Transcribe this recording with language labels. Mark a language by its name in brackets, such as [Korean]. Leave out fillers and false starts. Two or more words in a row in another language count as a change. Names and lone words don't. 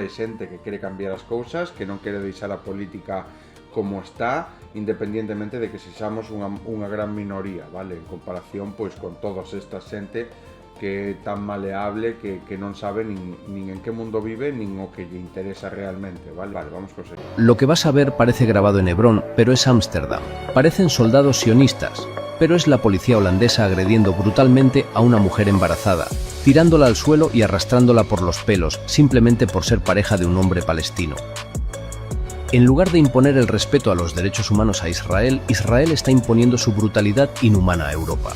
[Galician] Hai xente que quere cambiar as cousas, que non quere deixar a política como está, independientemente de que sexamos unha gran minoría, vale? En comparación pois con todas esta xente que é tan maleable que non sabe nin en que mundo vive nin o que lle interesa realmente, vale? Vale, vamos con seguir. [Spanish] Lo que vas a ver parece grabado en Hebrón, pero es Ámsterdam. Parecen soldados sionistas, pero es la policía holandesa agrediendo brutalmente a una mujer embarazada, tirándola al suelo y arrastrándola por los pelos, simplemente por ser pareja de un hombre palestino. En lugar de imponer el respeto a los derechos humanos a Israel, Israel está imponiendo su brutalidad inhumana a Europa.